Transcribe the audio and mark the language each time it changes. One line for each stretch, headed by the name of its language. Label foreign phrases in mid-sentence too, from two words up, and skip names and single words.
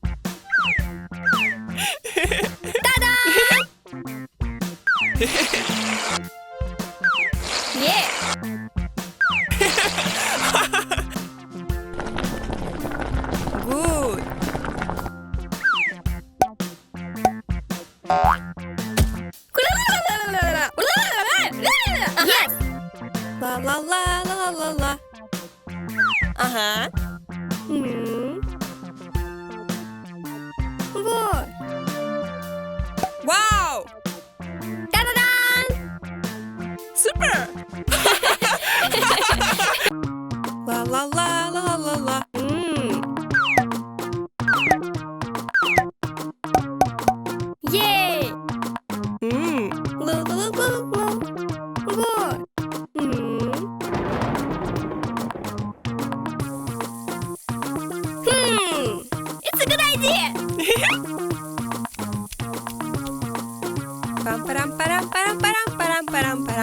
English: Ta-da! Yeah. Good. Yes. La la la la la la. Uh-huh. Whoa. Wow! Ta-da-da! Super! La la la la la la. Yay. Lu lu lu lu lu. Whoa. It's a good idea. Pam param param param param param param param.